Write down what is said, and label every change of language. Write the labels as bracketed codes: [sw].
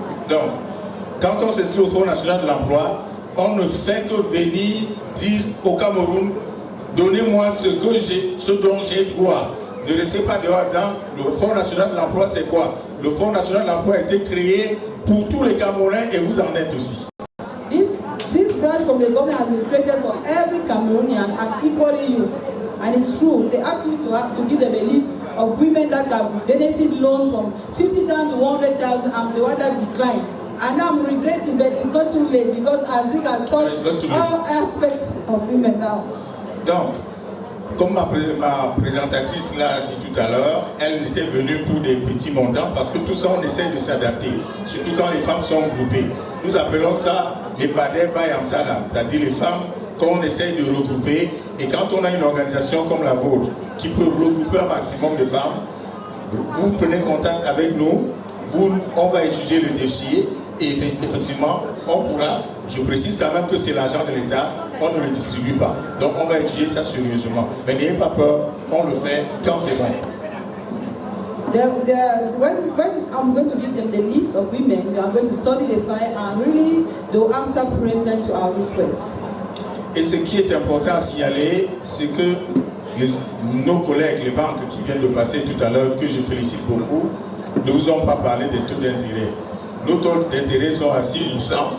[fr] Donc, quand on s'inscrit au Fonds national de l'emploi, on ne fait que venir dire au Cameroun, donnez-moi ce dont j'ai droit. Ne restez pas dehors en disant, le Fonds national de l'emploi c'est quoi? Le Fonds national de l'emploi a été créé pour tous les Camerounais et vous en êtes aussi. [en] This branch from the government has been created for every Cameroonian and equally you. And it's true, they asked me to give them a list of women that can benefit loans from 50,000 to 100,000 and the one that declined. And I'm regretting that it's not too late because I think I've touched all aspects of women now. [fr] Donc, comme ma présentatrice l'a dit tout à l'heure, elle était venue pour des petits montants parce que tout ça on essaie de s'adapter, surtout quand les femmes sont groupées. Nous appelons ça les Bader by Amsterdam, c'est-à-dire les femmes qu'on essaie de regrouper. Et quand on a une organisation comme la vôtre qui peut regrouper un maximum de femmes, vous prenez contact avec nous, on va étudier le dossier Et effectivement, on pourra, je précise quand même que c'est l'argent de l'État, on ne le distribue pas. Donc on va étudier ça sérieusement. Mais n'ayez pas peur, on le fait quand c'est bon. [en] When I'm going to give them the list of women, they are going to study the file and really they will answer present to our request. [fr] Et ce qui est important à signaler, c'est que nos collègues, les banques qui viennent de passer tout à l'heure, que je félicite beaucoup, ne vous ont pas parlé des taux d'intérêt. Nos taux d'intérêt sont à 6%.